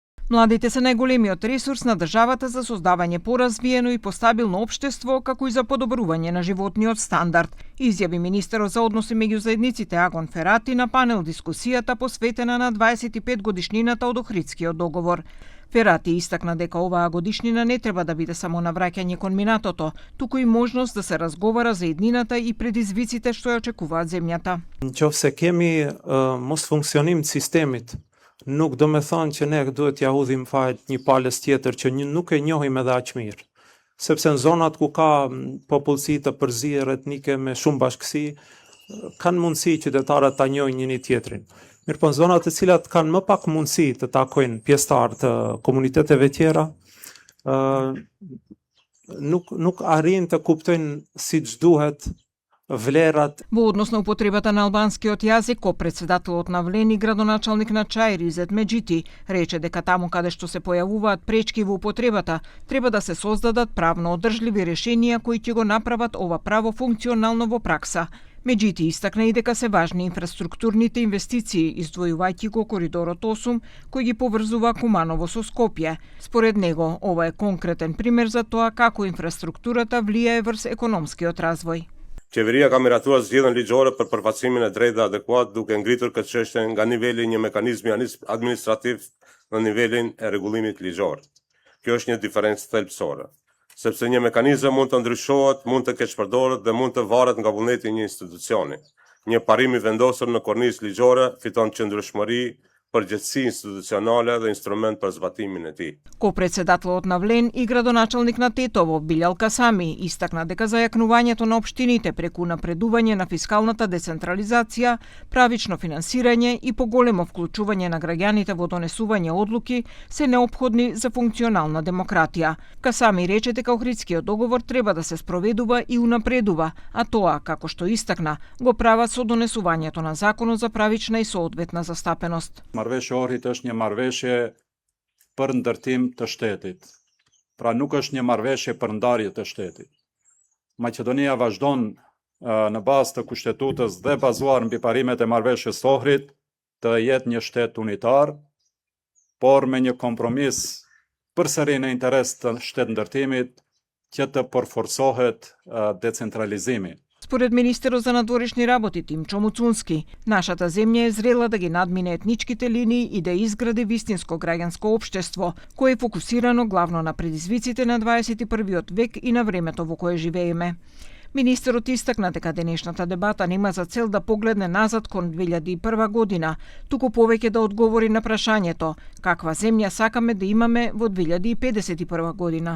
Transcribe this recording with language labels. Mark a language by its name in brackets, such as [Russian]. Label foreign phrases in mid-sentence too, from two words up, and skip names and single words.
[Macedonian] Младите се најголемиот ресурс на државата за создавање поразвиено и постабилно општество, како и за подобрување на животниот стандард, изјави министерот за односи меѓу заедниците Агон Ферати на панел дискусијата посветена на 25 годишнината од Охридскиот договор. Ферати истакна дека оваа годишнина не треба да биде само навраќање кон минатото, туку и можност да се разговара за иднината и предизвиците што ја очекуваат земјата. [Albanian] Nëse kemi mos funksionim të sistemit, nuk do me thonë që ne duhet ja hudhim fajt një palës tjetër që nuk e njohim edhe aq mirë. Sepse në zonat ku ka popullsi të përzierë etnike me shumë bashkësi, kanë mundësi qytetarët ta njohin njëri tjetrin. Mirë po në zonat të cilat kanë më pak mundësi të takojnë pjesëtarë të komuniteteve tjera, nuk arrin të kuptojnë siç duhet влерат. [Macedonian] Во однос на употребата на албанскиот јазик, ко-председателот на Влен и градоначалник на Чаир Изет Меджити рече дека таму каде што се појавуваат пречки во употребата, треба да се создадат правно одржливи решенија кои ќе го направат ова право функционално во пракса. Меджити истакна и дека се важни инфраструктурните инвестиции, издвојувајќи го коридорот 8, кој ги поврзува Куманово со Скопје. Според него, ова е конкретен пример за тоа како инфраструктурата влијае врз економскиот развој. [Albanian] Qeveria ka miratuar zgjedhjen ligjore për përfaqësimin e drejtë dhe adekuat duke ngritur këtë çështje nga niveli një mekanizmi administrativ në nivelin e rregullimit ligjor. Kjo është një diferencë thelbësore, sepse një mekanizëm mund të ndryshohet, mund të keqpërdoret dhe mund të varet nga vullneti i një institucioni. Një parim i vendosur në kornizë ligjore fiton qëndrueshmëri, përgjegjësi institucionale dhe instrument për zbatimin e tij. [Macedonian] Ко-председателот на Влен и градоначалник на Тетово Билјал Касами истакна дека зајакнувањето на општините преку напредување на фискалната децентрализација, правично финансирање и поголемо вклучување на граѓаните во донесување одлуки се неопходни за функционална демократија. Касами рече дека Охридскиот договор треба да се спроведува и унапредува, а тоа, како што истакна, го прават со донесувањето на законот за правична и соодветна застапеност. [Albanian] Marrëveshja e Ohrit është një marrëveshje për ndërtim të shtetit. Pra nuk është një marrëveshje për ndarje të shtetit. Maqedonia vazhdon në bazë të kushtetutës dhe bazuar mbi parimet e marrëveshjes së Ohrit të jetë një shtet unitar, por me një kompromis përsëri në interes të shtetëndërtimit që të përforcohet decentralizimi. [Macedonian] Според министерот за надворешни работи Тимчо Муцунски, нашата земја е зрела да ги надмине етничките линии и да изгради вистинско граѓанско општество, кое е фокусирано главно на предизвиците на 21 век и на времето во кое живееме. Министерот истакна дека денешната дебата нема за цел да погледне назад кон 2001 година, туку повеќе да одговори на прашањето каква земја сакаме да имаме во 2051 година.